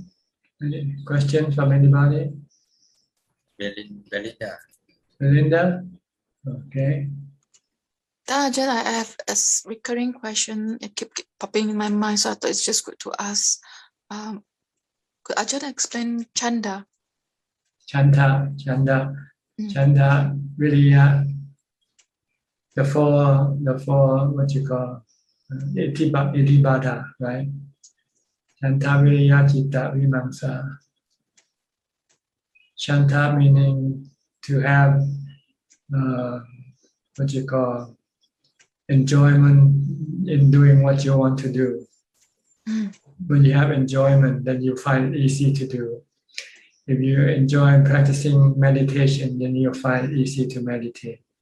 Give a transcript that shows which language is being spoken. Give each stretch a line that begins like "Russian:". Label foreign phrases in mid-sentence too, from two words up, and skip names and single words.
English: Any questions from anybody? Belinda. Belinda? Okay. Ajahn, I have a recurring question. It keep popping in my mind, so I thought it's just good to ask. Could Ajahn explain chanda?
Pali: Chanda, viriya,
English: the four what you call itibata, right?
Pali: Chanta, viriya, citta, vimamsa.
English: Chanta meaning to have what you call enjoyment in doing what you want to do. When you have enjoyment, then you find it easy to do. If you enjoy practicing meditation, then you'll find it easy to meditate.